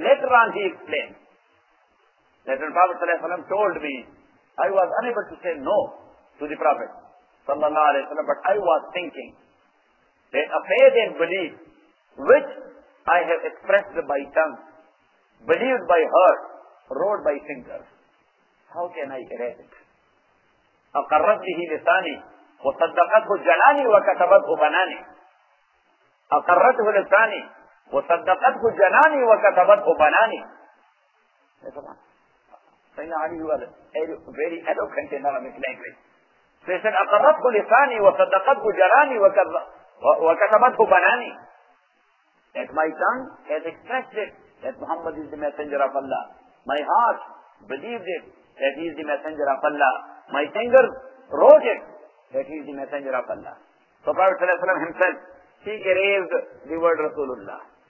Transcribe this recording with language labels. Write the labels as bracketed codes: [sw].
[en] Later on he explained that when Prophet ﷺ told me, I was unable to say no to the Prophet sallallahu alaihi wasallam, but I was thinking that a faith and belief which I have expressed by tongue, believed by heart, wrote by fingers, how can I erase it? [ar] أقرت به لساني وصدقته جناني وكتبته بناني. أقرته لساني وصدقته جناني وكتبته بناني. [en] Sayyidina Ali was very eloquent in Arabic language. So he said, [ar] أقرته لساني وصدقته جناني وكتبته بناني. [en] That my tongue has expressed it, that Muhammad is the messenger of Allah. My heart believed it, that he is the messenger of Allah. My fingers wrote it, that he is the messenger of Allah. So Prophet ﷺ himself, he erased the word Rasulullah.